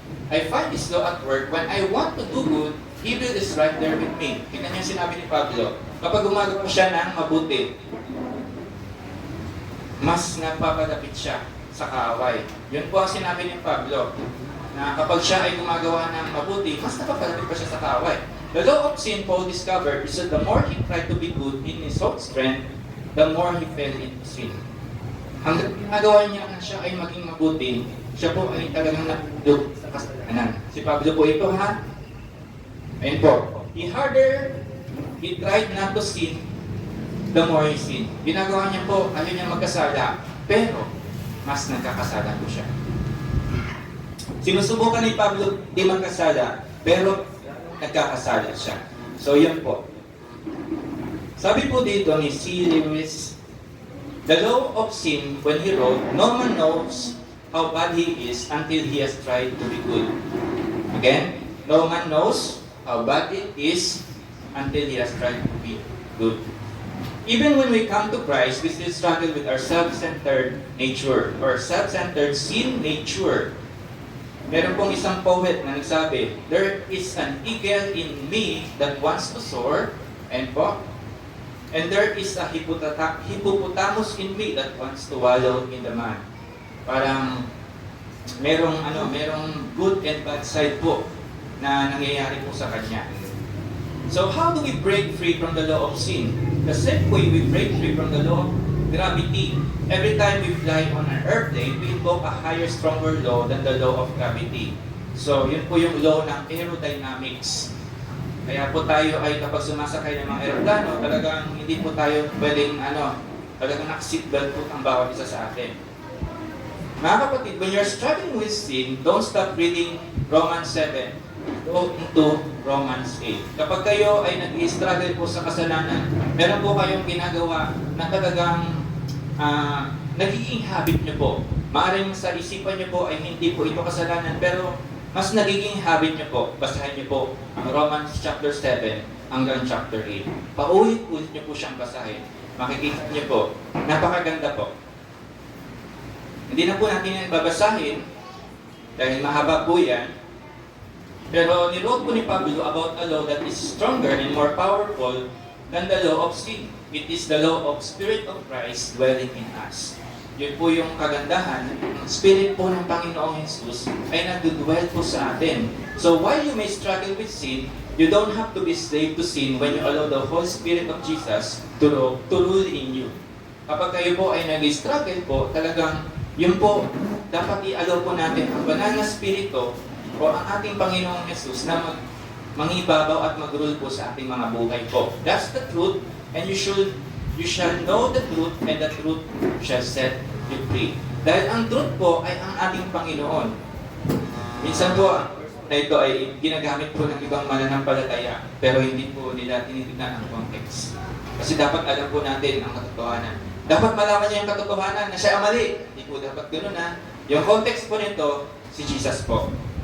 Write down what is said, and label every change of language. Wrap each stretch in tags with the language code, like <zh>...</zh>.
<en>I find this law at work when I want to do good, evil is right there with me.</en> <tl>Tignan niyo ang sinabi ni Pablo. Kapag gumagawa siya ng mabuti, mas napapadapit siya sa kaaway. Yun po ang sinabi ni Pablo, na kapag siya ay gumagawa ng mabuti, mas napapadapit pa siya sa kaaway.</tl> <en>The law of sin, Paul discovered, is that the more he tried to be good in his own strength, the more he fell into sin.</en> <tl>Hanggang ginagawa niya na siya ay maging mabuti, siya po ay talagang napindog sa kasalanan. Si Pablo po ito, ha? Ayun po.</tl> <en>He tried not to sin, the more he sinned.</en> <tl>Ginagawa niya po, ayaw niya magkasala, pero mas nagkakasala po siya. Sinusubukan ni Pablo di magkasala, pero nagkakasala siya. So, yun po. Sabi po dito ni C.</tl> <en>Lewis, the law of sin, when he wrote, no man knows how bad he is until he has tried to be good. Again, no man knows how bad it is until he has tried to be good. Even when we come to Christ, we still struggle with our self-centered nature or self-centered sin nature.</en> <tl>Meron pong isang poet na nagsabi,</tl> <en>there is an eagle in me that wants to soar, and there is a hippopotamus in me that wants to wallow in the mud.</en> <tl>Parang merong</tl> <en>good and bad side</en> <tl>po na nangyayari po sa kanya.</tl> <en>So how do we break free from the law of sin? The same way we break free from the law of gravity. Every time we fly on an airplane, we invoke a higher, stronger law than the law of gravity.</en> <tl>So, yun po yung law ng aerodynamics. Kaya po tayo ay kapag sumasakay ng mga aeroplano, talagang hindi po tayo pwedeng talagang naka-seatbelt po ang bawat isa sa atin. Mga kapatid,</tl> <en>when you're struggling with sin, don't stop reading Romans 7. Go into Romans 8.</en> <tl>Kapag kayo ay nag-i-struggle po sa kasalanan, meron po kayong ginagawa na talagang nagiging habit nyo po. Maaaring sa isipan nyo po ay hindi po ito kasalanan, pero mas nagiging habit nyo po. Basahin nyo po ang Romans chapter 7 hanggang chapter 8. Paulit-ulit nyo po siyang basahin. Makikita nyo po, napakaganda po. Hindi na po natin yan babasahin dahil mahaba po yan. Pero niwrote po ni Pablo</tl> <en>about a law that is stronger and more powerful than the law of sin. It is the law of Spirit of Christ dwelling in us.</en> <tl>Yun po yung kagandahan. Ang Spirit po ng Panginoong Jesus ay nagdudwell po sa atin.</tl> <en>So while you may struggle with sin, you don't have to be slave to sin when you allow the Holy Spirit of Jesus to rule in you.</en> <tl>Kapag kayo po ay nag-struggle po, talagang yun po, dapat i-allow po natin ang banal na Spirito o ang ating Panginoong Jesus na mangibabaw at mag-rule po sa ating mga buhay po.</tl> <en>That's the truth, and you shall know the truth, and the truth shall set you free.</en> <tl>Dahil ang truth po ay ang ating Panginoon. Minsan po, na ito ay ginagamit po ng ibang mananampalataya, pero hindi po nila tinitignan ang context. Kasi dapat alam po natin ang katotohanan. Dapat malaman niya yung katotohanan na siya ang mali. Hindi po dapat ganoon na. Yung context po nito, si Jesus po.</tl>